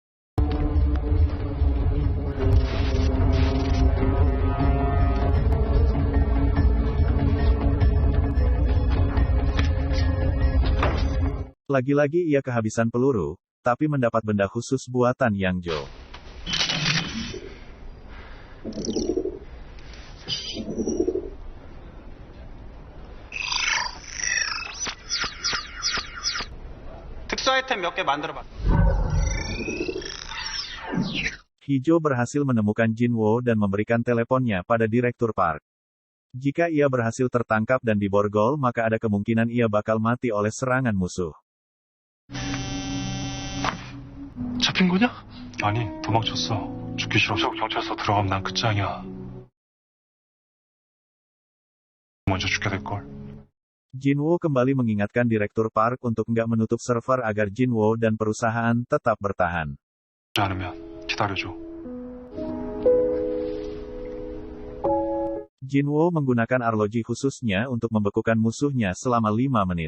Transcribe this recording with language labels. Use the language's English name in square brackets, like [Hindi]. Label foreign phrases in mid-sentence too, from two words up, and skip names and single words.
[Indonesian] Lagi-lagi ia kehabisan peluru, tapi mendapat benda khusus buatan Yang Jo. [Korean] 특수 아이템 몇 개 만들어봐. [Indonesian] Hijo berhasil menemukan Jinwoo dan memberikan teleponnya pada Direktur Park. Jika ia berhasil tertangkap dan diborgol maka ada kemungkinan ia bakal mati oleh serangan musuh. [Korean] 잡힌 거냐? 아니, 도망쳤어. 죽기 싫어서 경찰서 들어가면 난 끝장이야. 먼저 죽게 될걸. [Indonesian] Jinwoo kembali mengingatkan Direktur Park untuk nggak menutup server agar Jinwoo dan perusahaan tetap bertahan. [Korean] 않으면 기다려줘. [Indonesian] Jinwoo menggunakan arloji khususnya untuk membekukan musuhnya selama 5 menit.